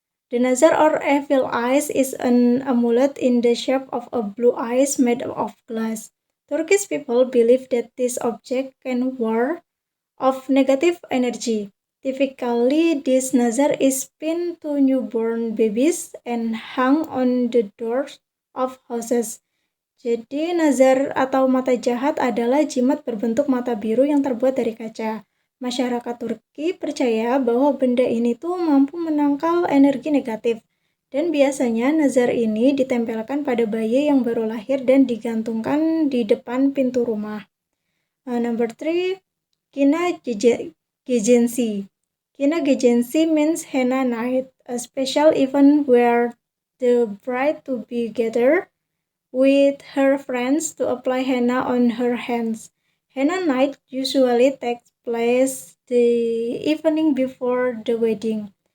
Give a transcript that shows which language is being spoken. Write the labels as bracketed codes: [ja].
[en] The nazar or evil eyes is an amulet in the shape of a blue eyes made of glass. Turkish people believe that this object can ward off negative energy. Typically, this nazar is pinned to newborn babies and hung on the doors of houses. [id] Jadi, nazar atau mata jahat adalah jimat berbentuk mata biru yang terbuat dari kaca. Masyarakat Turki percaya bahwa benda ini tuh mampu menangkal energi negatif. Dan biasanya nazar ini ditempelkan pada bayi yang baru lahir dan digantungkan di depan pintu rumah. [en] Number 3, Kina Gejensi. Kina Gejensi means henna night, a special event where the bride to be gathered with her friends to apply henna on her hands. Henna night usually takes place the evening before the wedding.